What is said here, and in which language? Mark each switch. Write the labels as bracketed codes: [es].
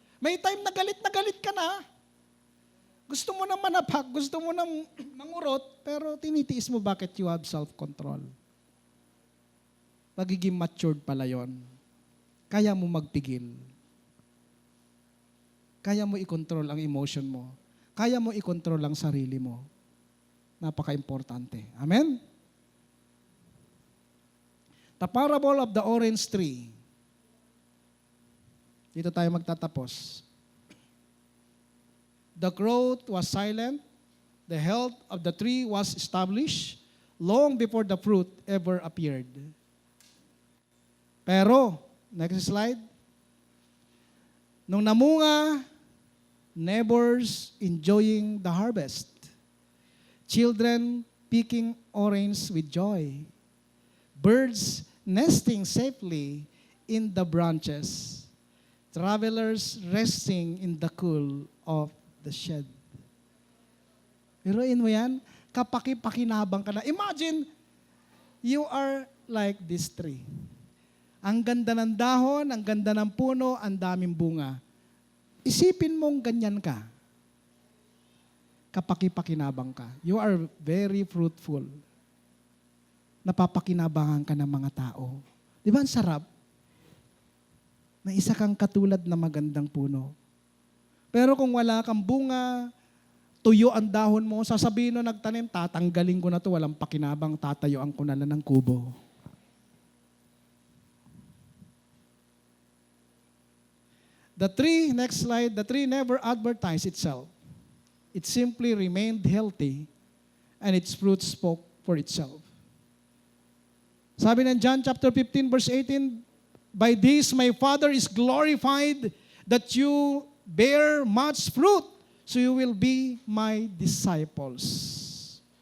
[tl] May time na galit ka na. Gusto mo nang manapak, gusto mo nang mangurot, pero tinitiis mo bakit [en] you have self-control. [tl] Pagiging matured pala yon. Kaya mo magpigil. Kaya mo i-control ang emotion mo. Kaya mo i-control ang sarili mo. Napaka-importante. Amen? [en] The parable of the orange tree. [tl] Dito tayo magtatapos. [en] The growth was silent. The health of the tree was established long before the fruit ever appeared. Pero, next slide. [tl] Nung namunga, [en] neighbors enjoying the harvest. Children picking orange with joy. Birds nesting safely in the branches. Travelers resting in the cool of the shed. [tl] Biruin mo yan, kapaki-pakinabang ka na. [en] Imagine, you are like this tree. [tl] Ang ganda ng dahon, ang ganda ng puno, ang daming bunga. Isipin mong ganyan ka. Kapaki-pakinabang ka. [en] You are very fruitful. [tl] Napapakinabangan ka ng mga tao. Di ba ang sarap? Na isa kang katulad na magandang puno. Pero kung wala kang bunga, tuyo ang dahon mo, sasabihin no nagtanim, tatanggalin ko na to, walang pakinabang, tatayuan ko na lang ng kubo. [en] The tree, next slide, the tree never advertised itself. It simply remained healthy and its fruit spoke for itself. [tl] Sabi ng [en] John chapter 15 verse 18, by this my Father is glorified that you bear much fruit, so you will be my disciples.